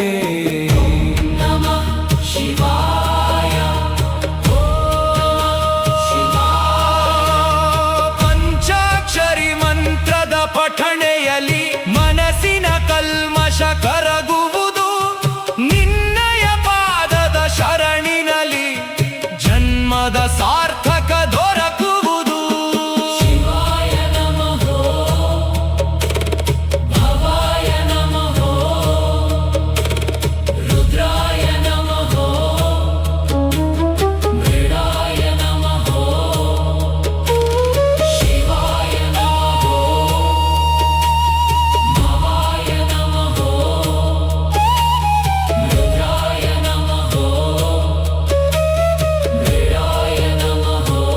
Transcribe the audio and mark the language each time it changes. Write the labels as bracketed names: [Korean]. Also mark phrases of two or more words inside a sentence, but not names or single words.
[Sanskrit] ನಮಃ ಶಿವಾಯ ಓಂ ಶಿವಾಯ [Kannada] ಪಂಚಾಕ್ಷರಿ ಮಂತ್ರದ ಪಠಣೆಯಲ್ಲಿ ಮನಸ್ಸಿನ ಕಲ್ಮಶ ಕರಗುವುದು ನಿನ್ನಯ ಪಾದದ ಶರಣಿನಲ್ಲಿ ಜನ್ಮದ ಸಾರ್ಥಕ ದೊರಕುವುದು [Sanskrit] ಶಿವಾಯ ನಮಃ ಭವಾಯ ನಮಃ ರುದ್ರಾಯ ನಮಃ ಮೃಡಾಯ ನಮಃ ಶಿವಾಯ ನಮಃ ಭವಾಯ ನಮಃ ರುದ್ರಾಯ ನಮಃ ಮೃಡಾಯ ನಮಃ